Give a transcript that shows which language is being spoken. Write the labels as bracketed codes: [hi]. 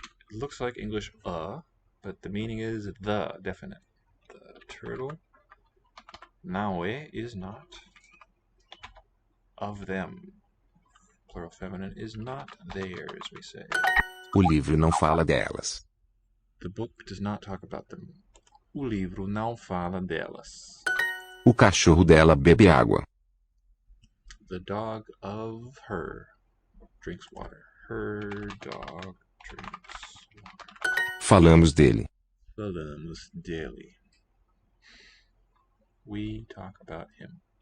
[en] It looks like English but the meaning is the definite. The turtle. Não é is not. Of them. Plural feminine is not theirs, we say. [pt] O livro não fala delas. [en] The book does not talk about them. [pt] O livro não fala delas. O cachorro dela bebe água. [en] The dog of her drinks water. Her dog drinks water. [pt] Falamos dele. Falamos dele. [en] We talk about him.